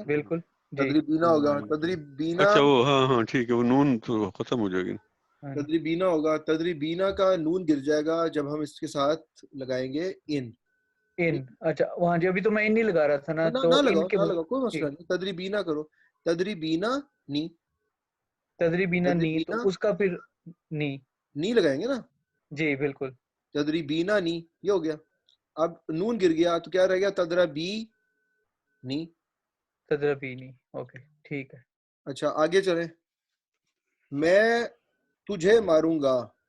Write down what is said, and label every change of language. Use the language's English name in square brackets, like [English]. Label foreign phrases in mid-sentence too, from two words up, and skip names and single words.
[Urdu] بالکل تدریبینہ ہوگا تدریبینہ اچھا وہ ہاں ٹھیک ہے وہ نون تو ختم ہو جائے گی تدریبینہ ہوگا تدریبینہ کا نون گر جائے گا جب ہم اس کے ساتھ لگائیں گے ان اچھا وہاں جی ابھی تو میں ان نہیں لگا رہا تھا نا تو نہ لگاؤ کوئی مسئلہ نہیں تدریبینہ کرو تدریبینہ نی تدریبینہ نی تو اس کا پھر نی لگائیں گے نا جی بالکل تدریبینہ نی یہ ہو گیا اب نون گر گیا تو کیا رہ گیا تدربی نی تدربینی اوکے ٹھیک ہے اچھا آگے چلیں میں تجھے ماروں گا